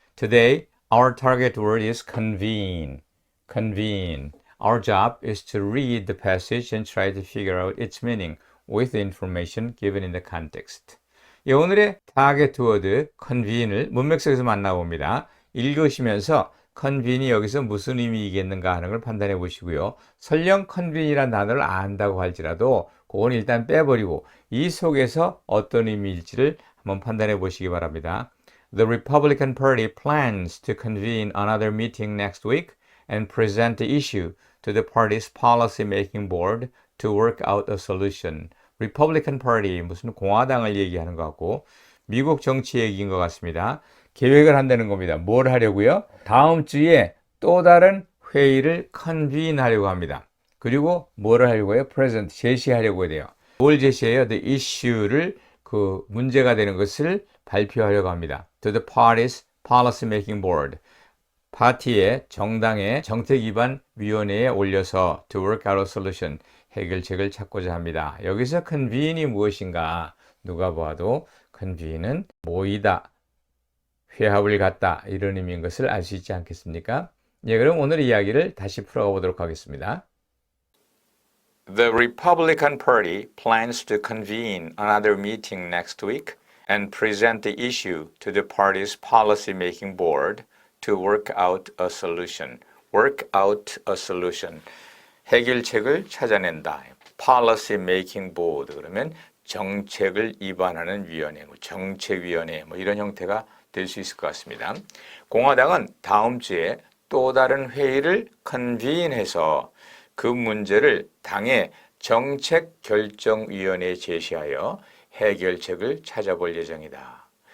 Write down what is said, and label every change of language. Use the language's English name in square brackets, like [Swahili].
[English] Today, our target word is convene. Convene. Our job is to read the passage and try to figure out its meaning with the information given in the context. [Korean] 오늘의 target word, convene을 문맥 속에서 만나봅니다. 읽으시면서 convene이 여기서 무슨 의미이겠는가 하는 걸 판단해 보시고요. 설령 convene이라는 단어를 안다고 할지라도 그건 일단 빼버리고 이 속에서 어떤 의미일지를 한번 판단해 보시기 바랍니다. [English] The Republican Party plans to convene another meeting next week and present the issue to the party's policy-making board to work out a solution. [Korean] Republican Party, 무슨 공화당을 얘기하는 것 같고 미국 정치 얘기인 것 같습니다. 계획을 한다는 겁니다. 뭘 하려고요? 다음 주에 또 다른 회의를 convene 하려고 합니다. 그리고 뭐를 하려고 해요? present, 제시하려고 해요. 뭘 제시해요? The issue를 그 문제가 되는 것을 발표하려고 합니다. [English] To the party's policy making board. [Korean] 파티의 정당의 정책 위반 위원회에 올려서 [English] to work out a solution. [Korean] 해결책을 찾고자 합니다. 여기서 convene이 무엇인가? 누가 봐도 convene은 모이다, 회합을 갖다 이런 의미인 것을 알 수 있지 않겠습니까? 그럼 오늘 이야기를 다시 풀어가 보도록 하겠습니다. [English] The Republican Party plans to convene another meeting next week and present the issue to the party's policy-making board to work out a solution. Work out a solution. [Korean] 해결책을 찾아낸다. Policy-making board 그러면 정책을 입안하는 위원회, 정책위원회 이런 형태가 될 수 있을 것 같습니다. 공화당은 다음 주에 또 다른 회의를 convene해서 그 문제를 당의 정책결정위원회에 제시하여 해결책을 찾아볼 예정이다.